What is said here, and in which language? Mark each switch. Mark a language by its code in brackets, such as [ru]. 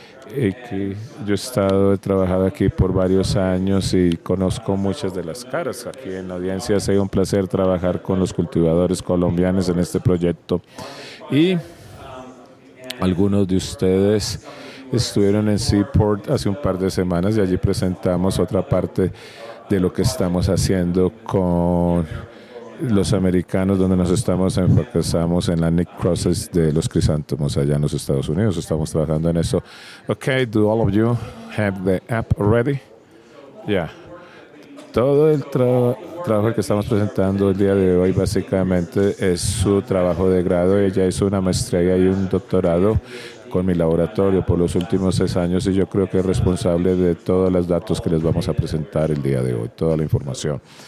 [es] Que yo he trabajado aquí por varios años y conozco muchas de las caras aquí en la audiencia. Ha sido un placer trabajar con los cultivadores colombianos en este proyecto, y algunos de ustedes estuvieron en Seaport hace un par de semanas, y allí presentamos otra parte de lo que estamos haciendo con los americanos, donde nos enfocamos en la necrosis de los crisántomos allá en los Estados Unidos. Estamos trabajando en eso. [en] Okay, do all of you have the app already? Yeah. [es] Todo el trabajo que estamos presentando el día de hoy básicamente es su trabajo de grado. Ella hizo una maestría y un doctorado con mi laboratorio por los últimos 6 años, y yo creo que es responsable de todos los datos que les vamos a presentar el día de hoy, toda la información.